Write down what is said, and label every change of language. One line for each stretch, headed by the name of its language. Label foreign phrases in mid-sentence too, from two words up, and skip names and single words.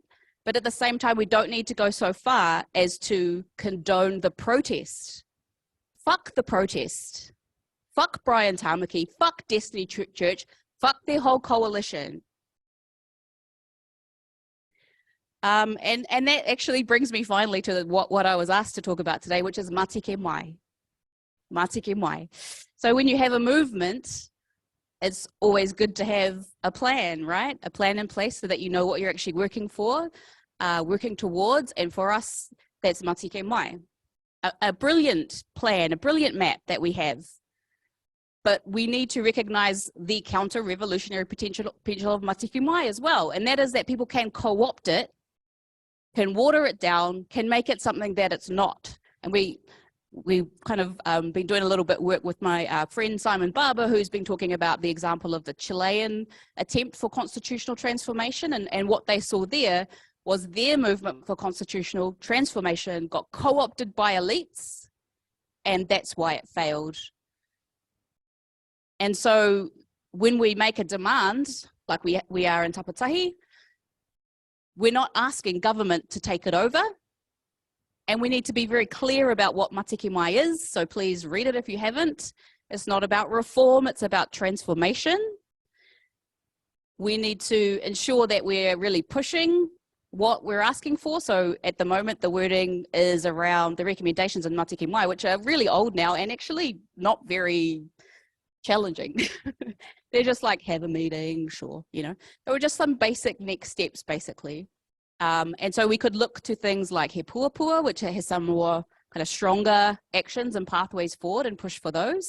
English: But at the same time, we don't need to go so far as to condone the protest. Fuck the protest. Fuck Brian Tāmaki. Fuck Destiny Church. Fuck their whole coalition. And that actually brings me finally to what I was asked to talk about today, which is matike mai. Matike mai. So when you have a movement, it's always good to have a plan, right? A plan in place so that you know what you're actually working for, working towards. And for us, that's matike mai. A brilliant plan, a brilliant map that we have. But we need to recognize the counter-revolutionary potential of matike mai as well. And that is that people can co-opt it, can water it down, can make it something that it's not. And we've kind of been doing a little bit of work with my friend Simon Barber, who's been talking about the example of the Chilean attempt for constitutional transformation. And what they saw there was their movement for constitutional transformation got co-opted by elites, and that's why it failed. And so when we make a demand, like we are in Tapatahi, we're not asking government to take it over. And we need to be very clear about what matike mai is. So please read it if you haven't. It's not about reform, it's about transformation. We need to ensure that we're really pushing what we're asking for. So at the moment, the wording is around the recommendations in matike mai, which are really old now and actually not very challenging. They're just like, have a meeting, sure, They were just some basic next steps, basically. And so we could look to things like he puapua, which has some more kind kind of stronger actions and pathways forward and push for those.